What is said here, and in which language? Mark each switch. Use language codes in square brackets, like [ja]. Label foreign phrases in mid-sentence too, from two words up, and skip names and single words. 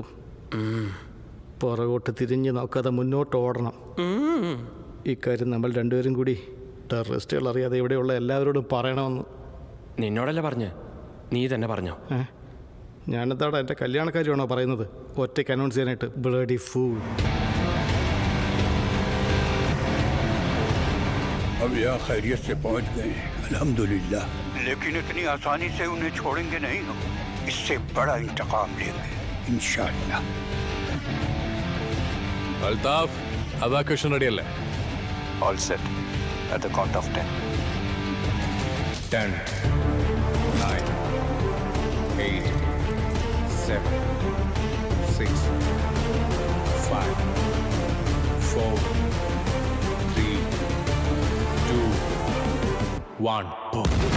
[ml] പുറകോട്ട് തിരിഞ്ഞ് നോക്കാതെ മുന്നോട്ട് ഓടണം. ഇക്കാര്യം നമ്മൾ രണ്ടുപേരും കൂടി ടെററിസ്റ്റുകൾ അറിയാതെ ഇവിടെയുള്ള എല്ലാവരോടും പറയണമെന്ന്. നിന്നോടല്ലേ പറഞ്ഞ്? നീ തന്നെ പറഞ്ഞോ? ഞാനെന്താടാ എൻ്റെ കല്യാണക്കാരിയാണോ പറയുന്നത് ഒറ്റയ്ക്ക് അനൗൺസ് ചെയ്യാനായിട്ട്? [en] Bloody fool. [hi] अब यहाँ खैरियत से पहुँच गए हैं, अल्हम्दुलिल्लाह। लेकिन इतनी आसानी से उन्हें छोड़ेंगे नहीं हम। इससे बड़ा इंतकाम लेंगे इंशाअल्लाह। [ml] അൽതാഫ്, [en] evacuation ready [ml] അല്ലേ? [en] All set. At the count of 10. 10, 9, 8, 7, 6, 5, 4, 3, 2, 1. Boom.